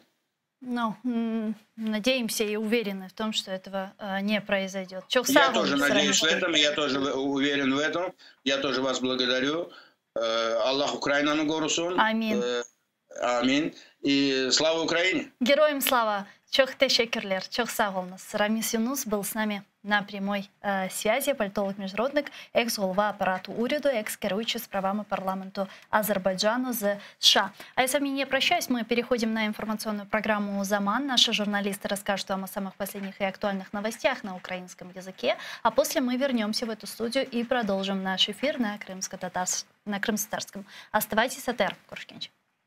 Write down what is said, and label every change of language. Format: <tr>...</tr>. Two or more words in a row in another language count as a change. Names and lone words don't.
<ru>Ну, надеемся и уверены в том, что этого не произойдет. Я тоже надеюсь в этом, я тоже уверен в этом. Я тоже вас благодарю.</ru> <crh>Аллах Украину горусун.</crh> <ru>Аминь. Аминь. И слава Украине. Героям слава.</ru> <crh>Çok teşekkürler. Çok sağ olunuz.</crh> <ru>Рамис Юнус был с нами на прямой связи,</ru> <uk>політолог-міжнародник, екс-голова апарату уряду, екс-керуючий справами парламенту Азербайджану з США.</uk> <ru>А я с вами не прощаюсь, мы переходим на информационную программу «Заман». Наши журналисты расскажут вам о самых последних и актуальных новостях на украинском языке, а после мы вернемся в эту студию и продолжим наш эфир на крымско-татарском. Оставайтесь с АТР, Куршкенч.</ru>